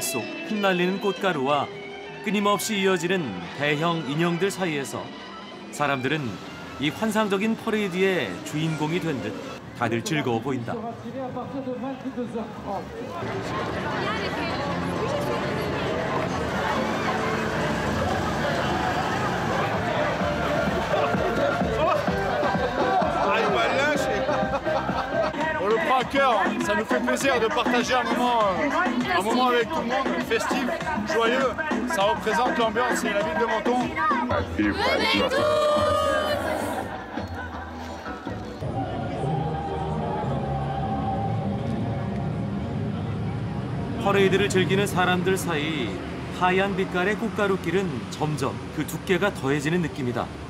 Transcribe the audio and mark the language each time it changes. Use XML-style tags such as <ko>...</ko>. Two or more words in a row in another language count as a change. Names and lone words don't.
<ko>속 흩날리는 꽃가루와 끊임없이 이어지는 대형 인형들 사이에서 사람들은 이 환상적인 퍼레이드의 주인공이 된 듯 다들 즐거워 보인다.</ko> <fr>On le prend à cœur, ça nous fait plaisir de partager un moment avec tout le monde, festif, joyeux. Ça représente l'ambiance et la ville de Menton.</fr> <ko>퍼레이드를 즐기는 사람들 사이 하얀 빛깔의 꽃가루길은 점점 그 두께가 더해지는 느낌이다.</ko>